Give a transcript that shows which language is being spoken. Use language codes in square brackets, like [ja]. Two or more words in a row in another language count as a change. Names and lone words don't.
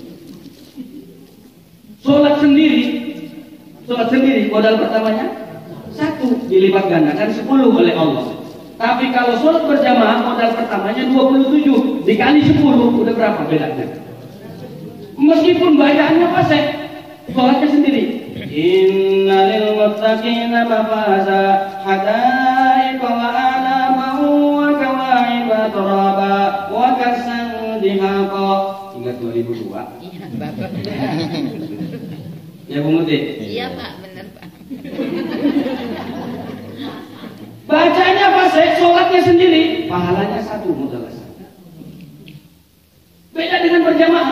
[id] Sholat sendiri modal pertamanya 1, dilipat gandakan 10 oleh Allah. Tapi kalau sholat berjamaah modal pertamanya 27 dikali 10 udah berapa bedanya? Meskipun bacaannya fasih, sholatnya sendiri. [ar] إن للمتقين مفازا حدائق وأعنابا وكواعب أترابا وكأسا دهاقا. [id] Ingat 2002? Iya, Bapak. Ya, Bu Muti? Iya, Pak, benar, Pak. Bacanya fasih, sholatnya sendiri, pahalanya 1 modal. Beda dengan berjamaah.